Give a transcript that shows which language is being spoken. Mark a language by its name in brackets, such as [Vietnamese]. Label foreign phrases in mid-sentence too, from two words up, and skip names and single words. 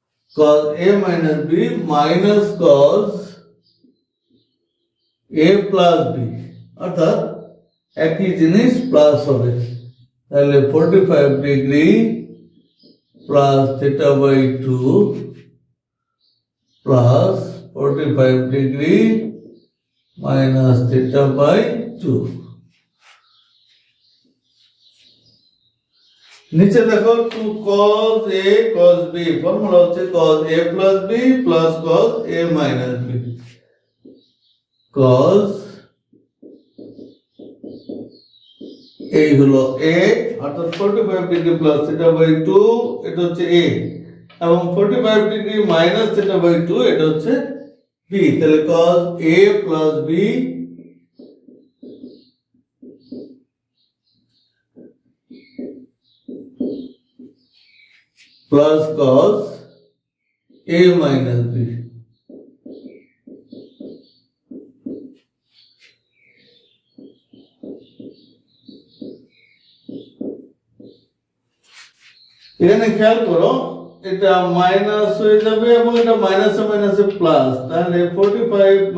[English] cos a minus b minus cos a plus b [Bangla] অর্থাৎ একই জিনিস প্লাস হবে তাহলে [English] 45 degree plus theta by 2 plus 45 degree minus theta by 2 [Bangla] নিচে দেখো [English] 2 cos a cos b [Bangla] ফর্মুলা হচ্ছে [English] cos a plus b plus cos a minus b cos [Bangla] এই হলো a অর্থাৎ [English] 45 degree plus theta by 2 [Bangla] এটা হচ্ছে a এবং [English] 45 degree minus theta by 2 [Bangla] এটা হচ্ছে b তাহলে [English] cos a plus b plus cos a minus b [Bangla] এখানে খেয়াল করো এটা মাইনাস হয়ে যাবে এবং এটা মাইনাসে মাইনাসে প্লাস তাহলে 45